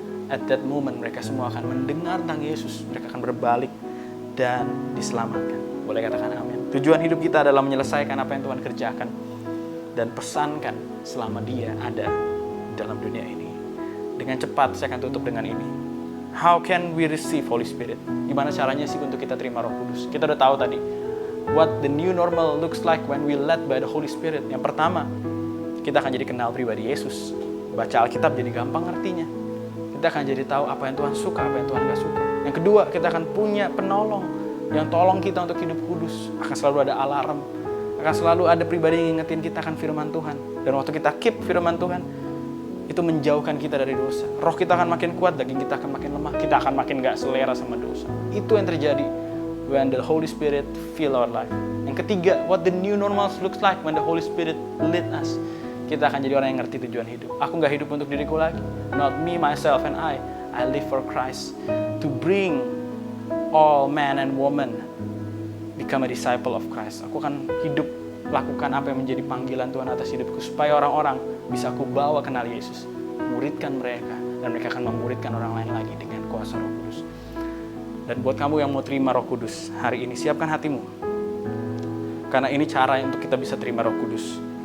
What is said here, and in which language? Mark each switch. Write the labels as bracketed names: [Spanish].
[English] At that moment [Indonesian] mereka semua akan mendengar tentang Yesus. Mereka akan berbalik dan diselamatkan. Boleh katakan amin. Tujuan hidup kita adalah menyelesaikan apa yang Tuhan kerjakan dan pesankan selama dia ada dalam dunia ini. Dengan cepat saya akan tutup dengan ini. [English] How can we receive Holy Spirit? [Indonesian] Gimana caranya sih untuk kita terima Roh Kudus? Kita udah tahu tadi [English] what the new normal looks like when we led by the Holy Spirit. [Indonesian] Yang pertama, kita akan jadi kenal pribadi Yesus. Baca Alkitab jadi gampang ngertinya. Kita akan jadi tahu apa yang Tuhan suka, apa yang Tuhan gak suka. Yang kedua, kita akan punya penolong yang tolong kita untuk hidup kudus. Akan selalu ada alarm. Akan selalu ada pribadi yang ngingetin kita akan firman Tuhan. Dan waktu kita keep firman Tuhan, itu menjauhkan kita dari dosa. Roh kita akan makin kuat, daging kita akan makin lemah, kita akan makin gak selera sama dosa. Itu yang terjadi [English] when the Holy Spirit fill our life. [Indonesian] Yang ketiga, [English] what the new normal looks like when the Holy Spirit lead us. [Indonesian] Kita akan jadi orang yang ngerti tujuan hidup. Aku gak hidup untuk diriku lagi. [English] Not me, myself, and I live for Christ. To bring all man and woman become a disciple of Christ. [Indonesian] Aku akan hidup, lakukan apa yang menjadi panggilan Tuhan atas hidupku, supaya orang-orang bisa aku bawa kenal Yesus, muridkan mereka, dan mereka akan memuridkan orang lain lagi dengan kuasa Roh Kudus. Dan buat kamu yang mau terima Roh Kudus hari ini, siapkan hatimu, karena ini cara untuk kita bisa terima Roh Kudus.